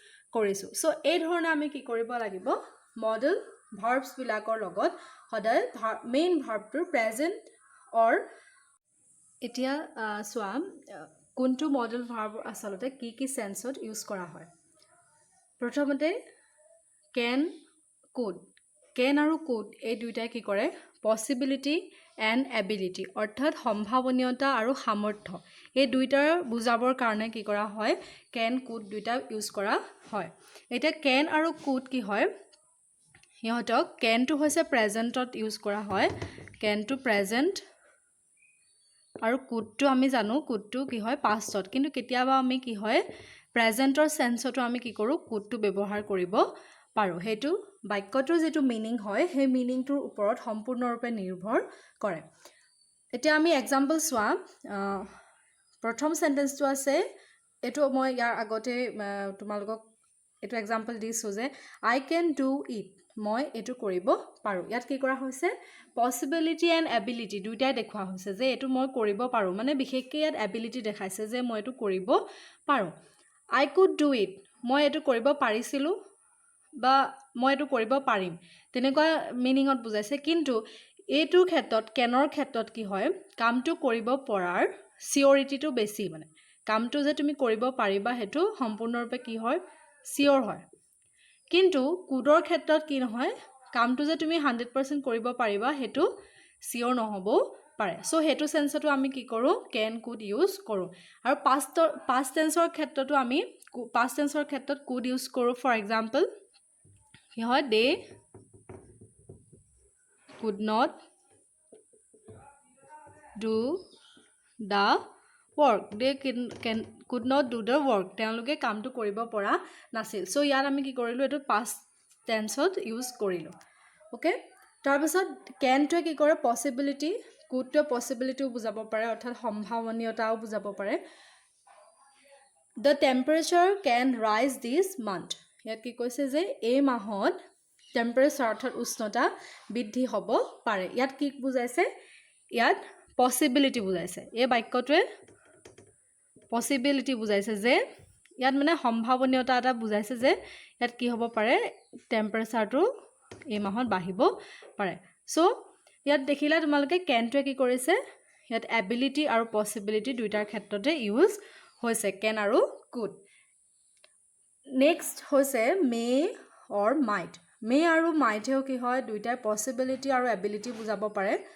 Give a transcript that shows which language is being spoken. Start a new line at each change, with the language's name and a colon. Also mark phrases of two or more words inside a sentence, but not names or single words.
Assamese: সো এই ধৰণে আমি কি কৰিব লাগিব
English: modal verbs
Assamese: বিলাকৰ লগত সদায় মেইন ভাৰ্বটোৰ প্ৰেজেন্ট অৰ এতিয়া চোৱা কোনটো
English: modal verb
Assamese: আচলতে কি সেন্সত ইউজ কৰা হয় প্ৰথমতে
English: can could can
Assamese: আৰু could এই দুইটাই কি কৰে
English: possibility and ability
Assamese: অৰ্থাৎ সম্ভাৱনীয়তা আৰু সামৰ্থ্য এই দুইটাৰ বুজাবৰ কাৰণে কি কৰা হয়
English: can could
Assamese: দুইটা ইউজ কৰা হয় এটা can আৰু could কি হয় ইহঁতক can টো হৈছে প্ৰেজেন্টত ইউজ কৰা হয় can টো প্ৰেজেন্ট আৰু could টো আমি জানো could টো কি হয় পাষ্টত কিন্তু কেতিয়াবা আমি কি হয় প্ৰেজেন্টৰ সেন্সটো আমি কি কৰো could টো ব্যৱহাৰ কৰিব পাৰো হেতু বাক্যটোৰ যেটো মিনিং হয় হে মিনিংটোৰ ওপৰত সম্পূৰ্ণৰূপে নিৰ্ভৰ কৰে এতিয়া আমি এক্সাম্পল চোৱা প্ৰথম সেন্টেন্সটো আছে এটো মই ইয়াৰ আগতে তোমালোকক এটো এক্সাম্পল দিছো যে
English: I can do it
Assamese: মই এটো কৰিব পাৰো ইয়াত কি কৰা হৈছে
English: possibility and ability
Assamese: দুইটাই দেখুৱা হৈছে যে এটো মই কৰিব পাৰো মানে বিশেষকৈ ইয়াত ability দেখাইছে যে মই এটো কৰিব পাৰো
English: I could do it
Assamese: মই এটো কৰিব পাৰিছিলো বা মই এটো কৰিব পাৰিম তেনেকুৱা মিনিংত বুজাইছে কিন্তু এইটোৰ ক্ষেত্ৰত কেনৰ ক্ষেত্ৰত কি হয় কামটো কৰিব পৰাৰ সিওৰিটিটো বেছি মানে কামটো যে তুমি কৰিব পাৰিবা হেতু সম্পূৰ্ণৰূপে কি হয় সিওৰ হয় কিন্তু কুডৰ ক্ষেত্ৰত কি নহয় কামটো যে তুমি 100% কৰিব পাৰিবা হেতু সিওৰ নহব পাৰে সো হেতু সেন্সটো আমি কি কৰো
English: can could
Assamese: ইউজ কৰো আৰু
English: past tense
Assamese: ৰ ক্ষেত্ৰটো আমি
English: past tense
Assamese: ৰ ক্ষেত্ৰত could ইউজ কৰো
English: for example
Assamese: কি হয় they
English: could not do the work they could not do the work
Assamese: তেওঁলোকে কামটো কৰিব পৰা নাছিল সো ইয়াৰ আমি কি কৰিলো এটো
English: past tense
Assamese: ত ইউজ কৰিলো ওকে তাৰ পিছত can টো কি কৰে possibility could টো possibility বুজাব পাৰে অৰ্থাৎ সম্ভাৱনীয়তাও বুজাব পাৰে
English: the temperature can rise this month
Assamese: ইয়াত কি কৈছে যে এই মাহত টেম্পাৰেচাৰ অৰ্থাৎ উষ্ণতা বৃদ্ধি হ'ব পাৰে ইয়াত কি বুজাইছে ইয়াত possibility বুজাইছে এই বাক্যটোৱে possibility বুজাইছে যে ইয়াত মানে সম্ভাৱনীয়তা এটা বুজাইছে যে ইয়াত কি হ'ব পাৰে টেম্পাৰেচাৰটো এই মাহত বাঢ়িব পাৰে সো ইয়াত দেখিলা তোমালোকে কেনটোৱে কি কৰিছে ইয়াত এবিলিটি আৰু পসিবিলিটি দুইটাৰ ক্ষেত্ৰতে ইউজ হৈছে কেন আৰু কুড নেক্সট হৈছে
English: may or might
Assamese: মে আৰু মাইটেও কি হয় দুইটাই পসিবিলিটি আৰু এবিলিটি বুজাব পাৰে